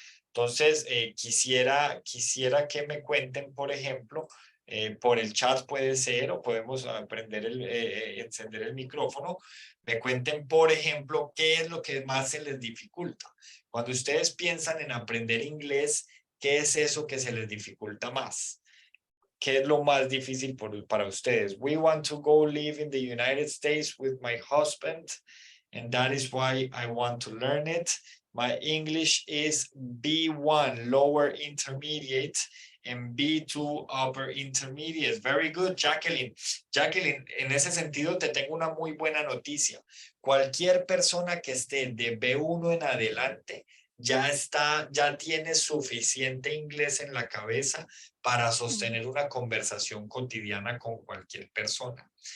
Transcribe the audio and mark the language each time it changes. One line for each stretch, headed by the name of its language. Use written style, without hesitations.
Spanish: Entonces, quisiera que me cuenten, por ejemplo, por el chat puede ser, o podemos encender el micrófono, me cuenten, por ejemplo, qué es lo que más se les dificulta. Cuando ustedes piensan en aprender inglés, ¿qué es eso que se les dificulta más? ¿Qué es lo más difícil para ustedes?
English: We want to go live in the United States with my husband, and that is why I want to learn it. My English is B1, lower intermediate, and B2, upper intermediate. Very good, Jacqueline.
Spanish: Jacqueline, en ese sentido te tengo una muy buena noticia. Cualquier persona que esté de B1 en adelante ya tiene suficiente inglés en la cabeza para sostener una conversación cotidiana con cualquier persona.